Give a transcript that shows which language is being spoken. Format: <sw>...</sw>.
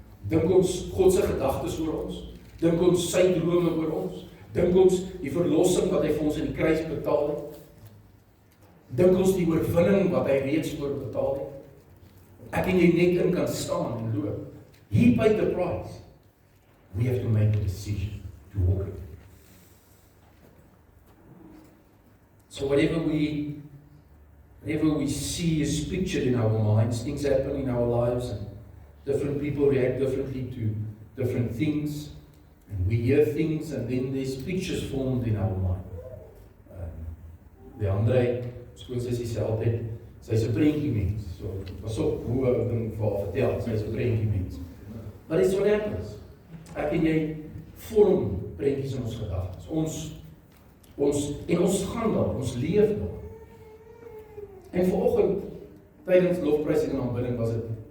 <af>Dink ons God se gedagtes oor ons? Dink ons sy drome oor ons? Dink ons die verlossing wat hy vir ons in die kruis betaal het? Dink ons die oorwinning wat hy reeds voorbetaal het? Ek en jy net in kan staan en loop.</af> <en>He paid the price. We have to make a decision to walk it. So whatever we see is pictured in our minds, things happen in our lives, and different people react differently to different things, and we hear things, and then there's pictures formed in our mind.</en> <af>Die Andre, skoolsussie sê altyd, sy's 'n prentjie mens. So, pas op hoe ek ding vir haar vertel, sy's 'n prentjie mens. Maar dis wat happens. Ek en jy vorm prentjies in ons gedagtes. Ons gaan daar, ons leef daar. En vanoggend tydens lofprysing en aanbidding was dit</af>